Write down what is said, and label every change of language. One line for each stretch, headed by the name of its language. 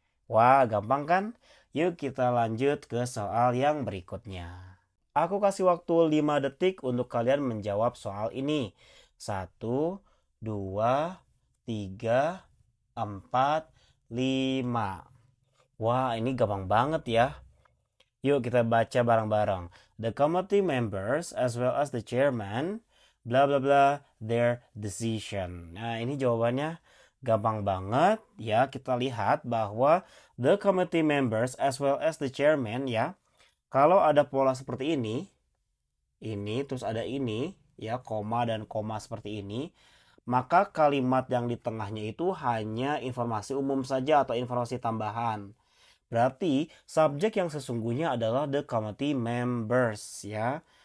Indonesian: Wah, gampang kan? Yuk kita lanjut ke soal yang berikutnya. Aku kasih waktu 5 detik untuk kalian menjawab soal ini. 1, 2, 3, 4, 5. Wah, ini gampang banget ya. Yuk kita baca bareng-bareng.
English: The committee members as well as the chairman bla bla bla their decision.
Indonesian: Nah, ini jawabannya gampang banget ya. Kita lihat bahwa
English: the committee members as well as the chairman
Indonesian: ya. Kalau ada pola seperti ini terus ada ini ya, koma dan koma seperti ini, maka kalimat yang di tengahnya itu hanya informasi umum saja atau informasi tambahan. Berarti subjek yang sesungguhnya adalah
English: the committee members
Indonesian: ya.